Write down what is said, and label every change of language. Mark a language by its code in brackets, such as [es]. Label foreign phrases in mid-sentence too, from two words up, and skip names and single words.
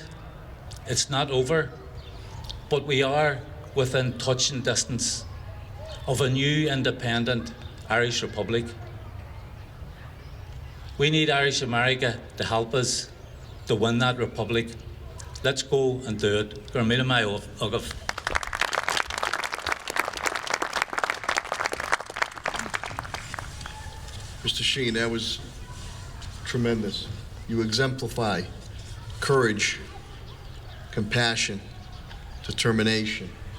[en] It's not over, but we are within touching distance of a new independent Irish Republic. We need Irish America to help us to win that republic. Let's go and do it. [ga] Gur míle maith agah. [en] Mr. Sheehan, that was tremendous. You exemplify courage, compassion, determination.